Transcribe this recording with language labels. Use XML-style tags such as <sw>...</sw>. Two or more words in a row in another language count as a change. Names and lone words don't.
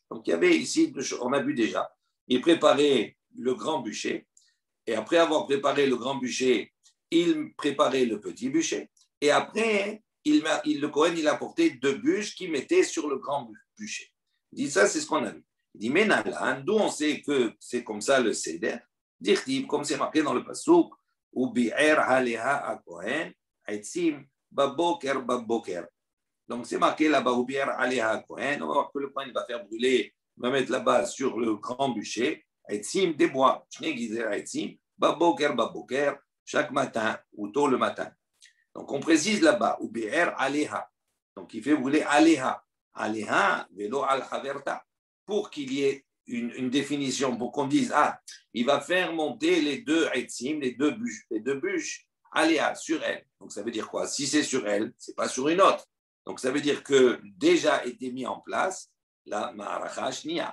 <fr>Donc il y avait ici, on a vu déjà, il préparait le grand bûcher, et après avoir préparé le grand bûcher, il préparait le petit bûcher, et après, le Kohen, il apportait 2 bûches qu'il mettait sur le grand bûcher. Il dit ça, c'est ce qu'on a vu. Il dit, mais Nalan, d'où on sait que c'est comme ça le Seder, Dirtiv, comme c'est marqué dans le Passouk,</fr> <he>ובער עליה הכהן, עצים בבקר בבקר.</he> <fr>Donc c'est marqué là-bas,</fr> <he>ובער עליה הכהן,</he> <fr>on va voir que le Kohen va faire brûler, va mettre là-bas sur le grand bûcher, etzim des bois,</fr> <he>שני גזירי עצים, בבקר בבקר,</he> <fr>chaque matin ou tôt le matin. Donc on précise là-bas,</fr> <he>ובער עליה.</he> <fr>Donc il fait brûler haleha,</fr> <he>עליה ולא על חברתה,</he> <fr>pour qu'il y ait une définition pour qu'on dise il va faire monter les 2 etzim, les deux bûches, aléa sur elle. Donc ça veut dire quoi? Si c'est sur elle, c'est pas sur une autre. Donc ça veut dire que déjà été mis en place la</fr> <he>מערכה שנייה.</he>